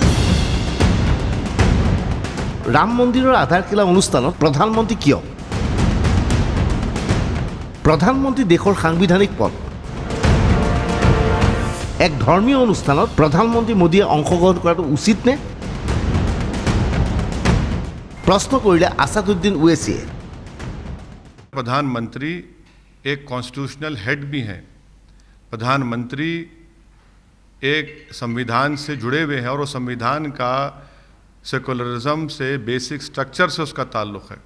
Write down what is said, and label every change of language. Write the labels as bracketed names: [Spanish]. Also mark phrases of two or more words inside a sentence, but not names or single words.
[Assamese] ৰাম মন্দিৰৰ আধাৰশিলা অনুষ্ঠানত প্ৰধানমন্ত্ৰী কিয়? প্ৰধানমন্ত্ৰী দেশৰ সাংবিধানিক পদ। এক ধৰ্মীয় অনুষ্ঠানত প্ৰধানমন্ত্ৰী মোদীয়ে অংশগ্ৰহণ কৰাটো উচিত নে? প্ৰশ্ন কৰিলে आसादुद्दीन ओवैसी। [Hindi] प्रधानमंत्री एक [English] constitutional head [Hindi] भी हैं। प्रधानमंत्री एक संविधान से जुड़े हुए हैं और वो संविधान का सेकुलरिज्म से, [English] basic structure [Hindi] से उसका ताल्लुक़ है।